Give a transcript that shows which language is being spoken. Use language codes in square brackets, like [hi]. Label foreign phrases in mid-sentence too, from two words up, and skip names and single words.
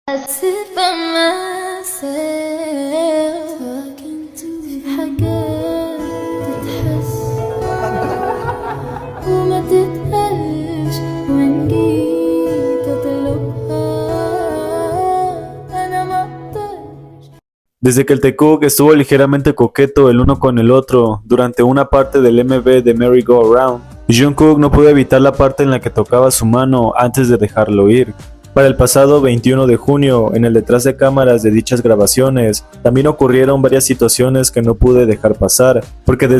[en] sit by myself talking to [ar] في حاجات تتحس وما تتقالش وإن جيت أطلبها أنا مقدرش. [es] Desde que el Taekook estuvo ligeramente coqueto el uno con el otro durante una parte del MV de Merry Go Round, Jungkook no pudo evitar la parte en la que tocaba su mano antes de dejarlo ir. Para el pasado 21 de junio, en el detrás de cámaras de dichas grabaciones, también ocurrieron varias situaciones que no pude dejar pasar, porque desde